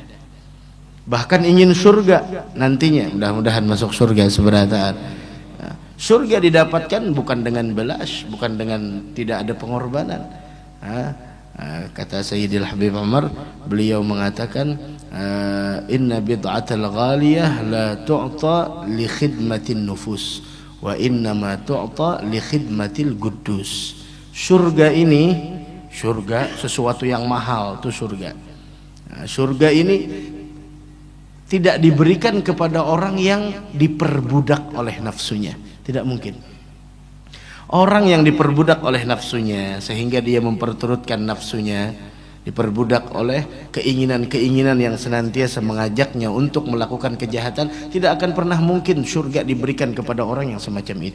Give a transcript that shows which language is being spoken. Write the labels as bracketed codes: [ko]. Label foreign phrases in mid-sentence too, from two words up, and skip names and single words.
[id] Bahkan ingin surga nantinya, mudah-mudahan masuk surga seberataan. Surga didapatkan bukan dengan belas, bukan dengan tidak ada pengorbanan. Kata Sayyidil Habib Umar, beliau mengatakan, [ar] إن بدعة الغالية لا تؤتى لخدمة النفوس وإنما تؤتى لخدمة القدوس. [id] Surga ini, surga sesuatu yang mahal, itu surga. Surga ini tidak diberikan kepada orang yang diperbudak oleh nafsunya. Tidak mungkin. Orang yang diperbudak oleh nafsunya sehingga dia memperturutkan nafsunya, diperbudak oleh keinginan-keinginan yang senantiasa mengajaknya untuk melakukan kejahatan, tidak akan pernah mungkin surga diberikan kepada orang yang semacam itu.